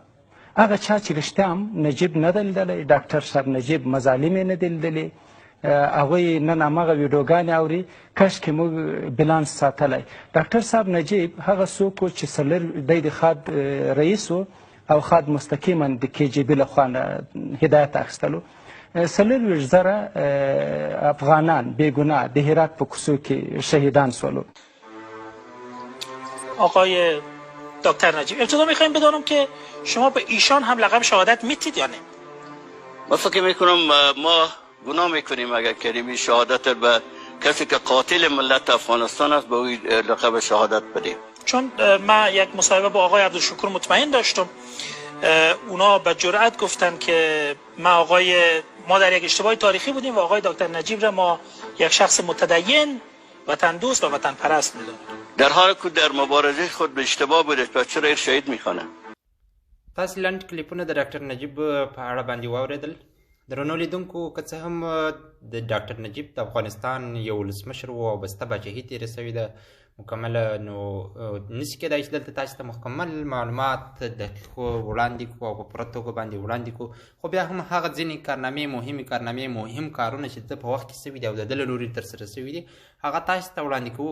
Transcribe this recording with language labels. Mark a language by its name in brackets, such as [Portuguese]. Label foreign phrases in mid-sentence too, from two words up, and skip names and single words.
[Pashto] هغه چا چې رښتیا هم نجیب نه دی لیدلی، ډاکټر صاحب نجیب مظالم یې نه دی لیدلي، هغوی نن هماغه ویډیوګانې اوري، کاشکې موږ بلانس ساتلی. ډاکټر صاحب نجیب هغه څوک و چې دی د خاد رئیس و او خاد مستقیما د KGB لخوا هدایت اخیستلو. 40,000 افغانان بیگناه د هرات په کوڅو کې شهیدان شولو. [Persian] آقای دکتر نجیب، ابتدا میخوایم بدانم که شما به ایشان هم لقب شهادت میتید یا نه؟ من فکر میکنم ما گناه میکنیم اگر کریمی شهادت به کسی که قاتل ملت افغانستان است به او لقب شهادت بدیم. چون من یک مصاحبه با آقای عبدالشکور مطمئن داشتم، اونا به جرأت گفتن که ما در یک اشتباه تاریخی بودیم و آقای دکتر نجیب را ما یک شخص متدین، وطن دوست و وطن پرست میدونیم. در حالی که در مبارزه خود به اشتباه بودید پس چرا شهید میخوانه؟ [Pashto] تاسې لنډ کلیپونه د ډاکټر نجیب په اړه باندې واورېدل. درنو لیدونکو، که څه هم د ډاکټر نجیب د افغانستان یو ولسمشر و او بسته پاچاهي تېره سوې ده مکمله، نو نشي کېدای چې دلته تاسو ته مکمل معلومات دقیق وړاندې کړو او په پوره توګه باندې وړاندې کړو، خو بیا هم هغه ځینې کارنامې مهم کارونه چې د په وخت کې سوي دي او د ده له لوري ترسره سوي دي هغه تاسو ته وړاندې کوو.